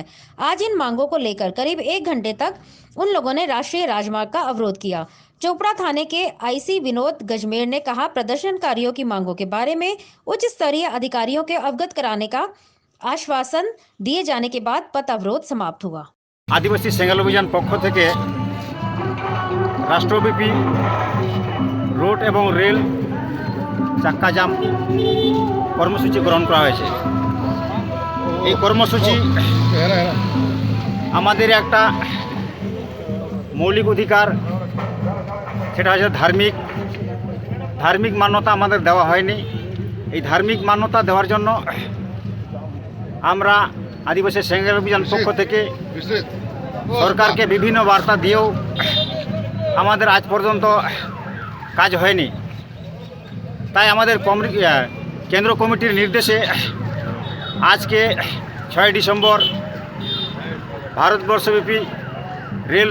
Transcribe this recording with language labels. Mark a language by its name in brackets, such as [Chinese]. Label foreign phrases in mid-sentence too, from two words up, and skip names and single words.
[Hindi] आज इन मांगों को लेकर करीब 1 घंटे तक उन लोगों ने राष्ट्रीय राजमार्ग का अवरोध किया। चोपड़ा थाने के IC विनोद गजमेर ने कहा, प्रदर्शनकारियों की मांगों के बारे में उच्च स्तरीय अधिकारियों के अवगत कराने का आश्वासन दिए जाने के बाद पथ अवरोध समाप्त हुआ। [Bangla] आदिवासी सेंगल अभियान पक्ष থেকে রাষ্ট্রব্যাপী রোড এবং রেল চাক্কা জাম কর্মসূচি গ্রহণ করা হয়েছে। এই কর্মসূচি আমাদের একটা মৌলিক অধিকার, সেটা হচ্ছে ধার্মিক মান্যতা আমাদের দেওয়া হয়নি। এই ধার্মিক মান্যতা দেওয়ার জন্য আমরা आदिवासी सेंगल अभियान पक्ष থেকে সরকারকে বিভিন্ন বার্তা দিয়েও আমাদের আজ পর্যন্ত কাজ হয়নি। তাই আমাদের কেন্দ্র কমিটির নির্দেশে আজকে 6 ডিসেম্বর ভারতবর্ষব্যাপী রেল